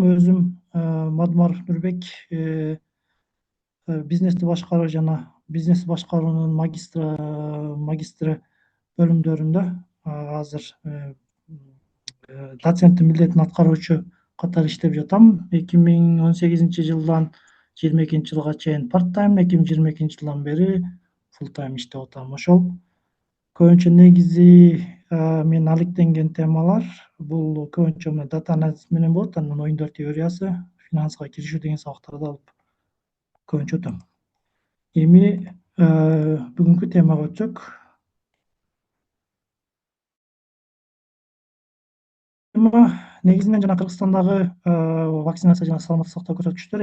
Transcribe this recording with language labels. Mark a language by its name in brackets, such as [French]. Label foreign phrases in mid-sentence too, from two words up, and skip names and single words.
[Kyrgyz] Өзүм Мадмар Нурбек, бизнести башкаруу жана бизнес башкаруунун магистри бөлүмдөрүндө азыр доценттин милдетин аткаруучу катары иштеп жатам. 2018 жылдан 22 жылга чейин [English] part time, [Kyrgyz] 2022 жылдан бери [English] full time [Kyrgyz] иштеп атам. Ошол көбүнчө негизи мен алектенген темалар бул көбүнчө мына дата анализ менен болот, анан оюндар теориясы, финанска киришүү деген сабактарды алып көбүнчө өтөм. Эми бүгүнкү темага өтсөк, тема негизинен жана Кыргызстандагы вакцинация жана саламаттык сактоо көрсөткүчтөрү.